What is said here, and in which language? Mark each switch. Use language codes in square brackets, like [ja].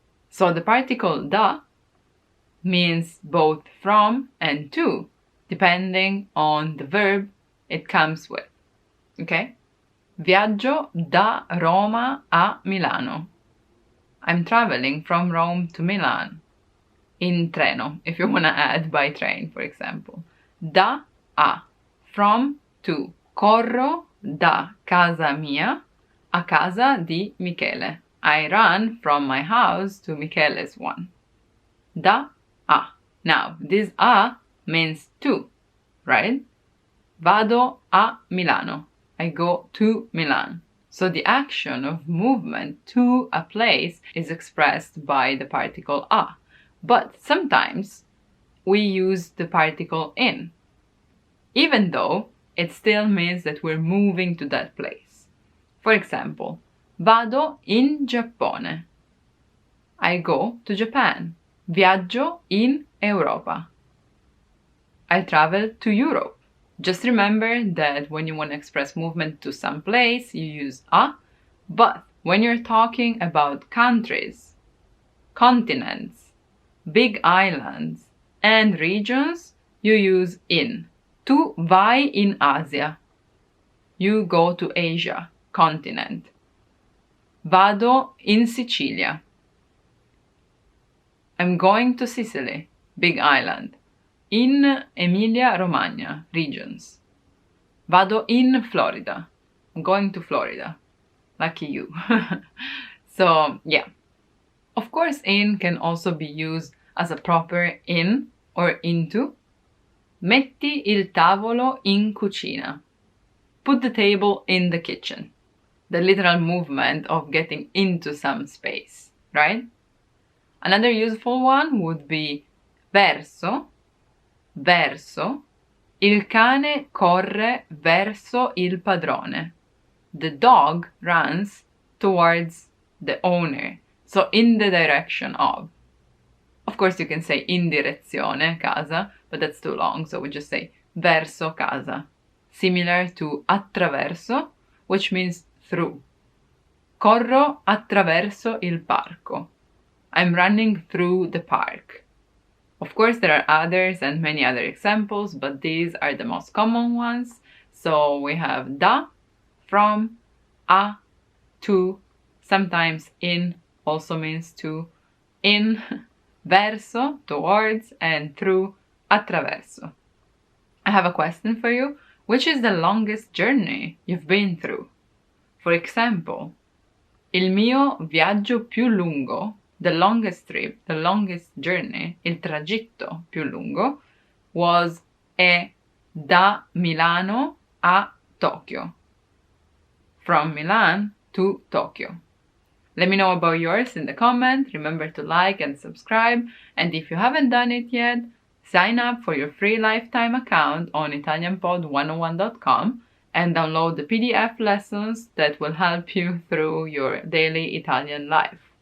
[en] So the particle da means both from and to, depending on the verb it comes with. Okay? [it] Viaggio da Roma a Milano. [en] I'm traveling from Rome to Milan. [it] In treno, [en] if you want to add by train, for example. Da a, from to. [it] Corro da casa mia a casa di Michele. [en] I run from my house to Michele's one. Da a. Now, this a means to, right? [it] Vado a Milano. [en] I go to Milan. So the action of movement to a place is expressed by the particle a. But sometimes we use the particle in, even though it still means that we're moving to that place. For example, [it] vado in Giappone. [en] I go to Japan. [it] Viaggio in Europa. [en] I travel to Europe. Just remember that when you want to express movement to some place, you use a, but when you're talking about countries, continents, big islands, and regions, you use in. [it] Tu vai in Asia. [en] You go to Asia, continent. [it] Vado in Sicilia. [en] I'm going to Sicily, big island. [it] In Emilia-Romagna, regions. Vado in Florida. [en] I'm going to Florida. Lucky you. So, yeah. Of course, in can also be used as a proper in or into. [it] Metti il tavolo in cucina. [en] Put the table in the kitchen. The literal movement of getting into some space, right? Another useful one would be verso. Verso. [it] Il cane corre verso il padrone. [en] The dog runs towards the owner. So in the direction of. Of course you can say in direzione, casa, but that's too long, so we just say verso casa. Similar to attraverso, which means through. [it] Corro attraverso il parco. [en] I'm running through the park. Of course, there are others and many other examples, but these are the most common ones. So we have da, from, a, to, sometimes in also means to, in, verso, towards, and through, attraverso. I have a question for you. Which is the longest journey you've been through? For example, [it] il mio viaggio più lungo, [en] the longest trip, the longest journey, [it] il tragitto più lungo, è da Milano a Tokyo. [en] From Milan to Tokyo. Let me know about yours in the comment. Remember to like and subscribe. And if you haven't done it yet, sign up for your free lifetime account on ItalianPod101.com and download the PDF lessons that will help you through your daily Italian life.